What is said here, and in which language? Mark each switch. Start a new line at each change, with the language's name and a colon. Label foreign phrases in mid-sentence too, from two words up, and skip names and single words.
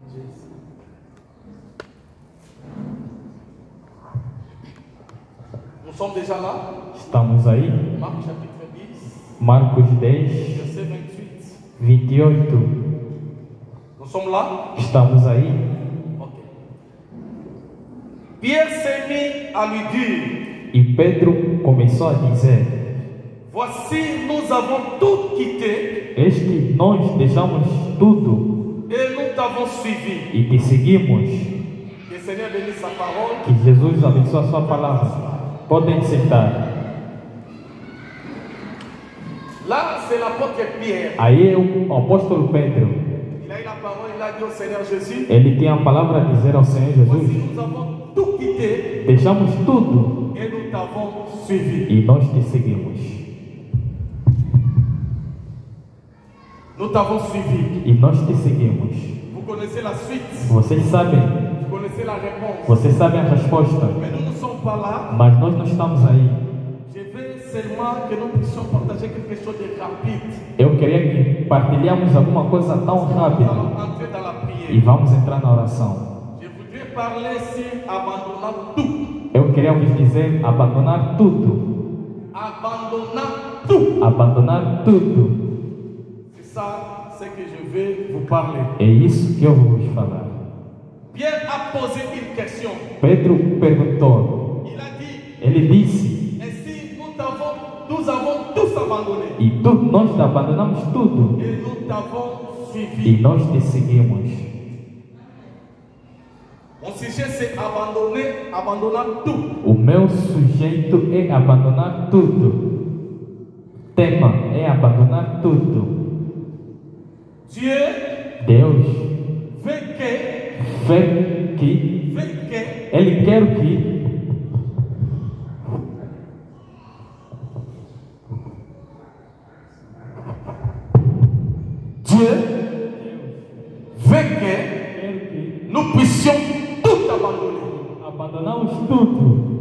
French: Nous sommes déjà là.
Portuguese: Estamos aí.
French: Marc chapitre 10,
Portuguese: Marcos 10,
French: verset 28. 28. Nous sommes là.
Portuguese: Estamos aí. Ok.
French: Pierre s'est mis à lui dire,
Portuguese: E Pedro começou a dizer:
French: voici, nous avons tout quitté
Portuguese: Eis que nós deixamos tudo
French: et nous t'avons suivi.
Portuguese: e te seguimos.
French: Que le Seigneur bénisse sa parole.
Portuguese: Que Jesus abençoe a sua palavra. Podem sentar.
French: Là, c'est l'apôtre Pierre.
Portuguese: Aí é o apóstolo Pedro.
French: Il a eu la parole, il a dit au Seigneur Jésus,
Portuguese: Ele tem a palavra a dizer ao Senhor
French: voici,
Portuguese: Jesus:
French: nous avons tout quitté
Portuguese: deixamos tudo
French: et nous t'avons suivi.
Portuguese: e nós te seguimos.
French: Nous t'avons suivi.
Portuguese: E nós te seguimos.
French: Vous connaissez la suite.
Portuguese: Vocês sabem,
French: Vous connaissez la réponse.
Portuguese: vocês sabem a resposta.
French: Mais nous ne sommes pas là.
Portuguese: Mas nós não estamos aí.
French: Je veux seulement que nous puissions partager quelque chose de rapide.
Portuguese: Eu queria que partilhamos alguma coisa tão
French: Nous
Portuguese: rápida
French: allons entrer dans la
Portuguese: e
French: prière.
Portuguese: vamos entrar na oração.
French: Je voudrais parler sur abandonnant tout.
Portuguese: Eu queria vos dizer abandonar tudo.
French: Abandonnant tout.
Portuguese: Abandonar tudo.
French: C'est ça ce que je vais vous parler.
Portuguese: É isso que eu vou vos falar.
French: Pierre a posé une question.
Portuguese: Pedro perguntou.
French: Il a dit,
Portuguese: Ele disse:
French: ainsi nous avons tous abandonné.
Portuguese: e nós abandonamos tudo
French: Et nous t'avons
Portuguese: e
French: suivi.
Portuguese: nós te seguimos.
French: Mon sujet c'est abandonner, abandonnant tout.
Portuguese: O meu sujeito é abandonar tudo. Tema é abandonar tudo.
French: Dieu
Portuguese: Deus
French: veut que
Portuguese: Ele quer que
French: Dieu veut que nous puissions tout abandonner.
Portuguese: abandonamos tudo,